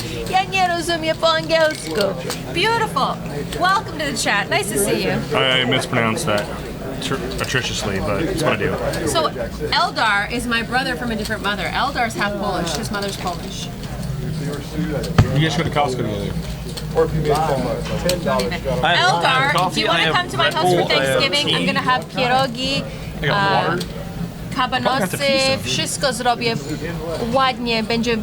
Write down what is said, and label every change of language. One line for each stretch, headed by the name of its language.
Polish: Ja nie rozumiem po angielsku.
English: Beautiful. Welcome to the chat. Nice to see you. I mispronounced that atrociously, but it's what I do. So, Eldar is my brother from a different mother. Eldar's half Polish. His mother's Polish. You guys go to Costco together. Eldar, do you want to come to my house for Thanksgiving? I'm gonna have pierogi, I got water.
Polish: kabanosy, wszystko zrobię ładnie, będzie